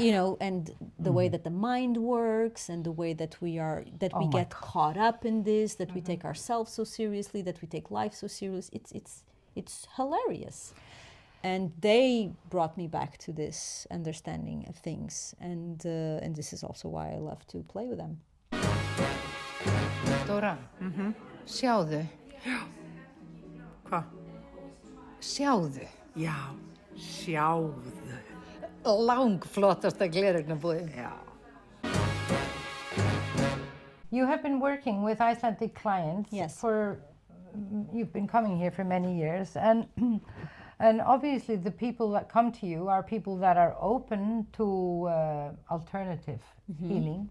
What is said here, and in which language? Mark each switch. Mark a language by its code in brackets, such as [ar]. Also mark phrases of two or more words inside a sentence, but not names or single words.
[en] you know, and the way that the mind works and the way that we get caught up in this, that we take ourselves so seriously, that we take life so serious. It's hilarious. And they brought me back to this understanding of things, and this is also why I love to play with them. [is] Dóra, sjáðu, Hvað? sjáðu. Já, sjáðu. langflottasta gleraugnabúðin. Já. [en] You have been working with Icelandic clients Yes. You've been coming here for many years, and and obviously the people that come to you are people that are open to alternative healing,